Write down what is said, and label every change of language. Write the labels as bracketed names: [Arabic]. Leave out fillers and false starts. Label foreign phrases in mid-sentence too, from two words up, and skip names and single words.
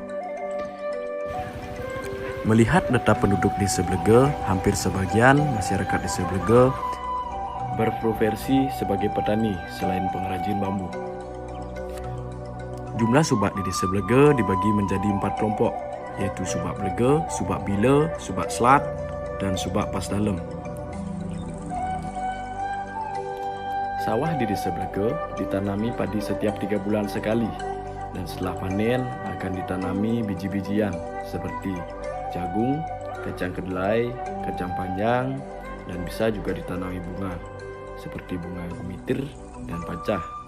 [Indonesian] Melihat data penduduk Desa Blego, hampir sebagian masyarakat Desa Blego berprofesi sebagai petani selain pengrajin bambu. Jumlah subak di Desa Blego dibagi menjadi 4 kelompok, yaitu subak Blego, subak Bile, subak Selat, dan subak Pasdalem. Sawah di Desa Blego ditanami padi setiap 3 bulan sekali, dan setelah panen akan ditanami biji-bijian seperti jagung, kacang kedelai, kacang panjang, dan bisa juga ditanami bunga seperti bunga gumitir dan pacah.